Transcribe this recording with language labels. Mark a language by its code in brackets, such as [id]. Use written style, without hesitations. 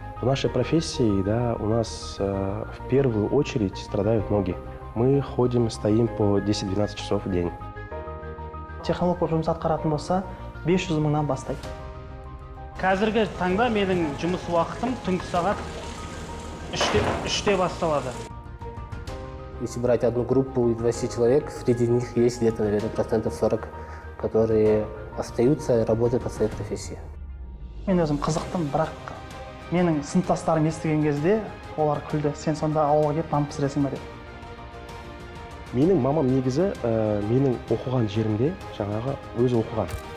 [ru] В нашей профессии, да, у нас в первую очередь страдают ноги. Мы ходим, стоим по 10-12 часов в день. [kk] Технолог болып жұмыс атқаратын болса, 500 мыңнан бастайды. Қазіргі таңда менің жұмыс уақытым түнгі сағат 3-те басталады. [ru] Если брать одну группу из 20 человек, среди них есть где-то, наверное, 40%, которые остаются и работают по своей профессии. [kk] Мен өзім қызықтым, бірақ менің сыныптастарым естіген кезде олар күлді. Сен сонда ауылға келіп нан пісіресің бе деп. Менің мамам негізі менің оқыған жерімде жаңағы өзі оқыған.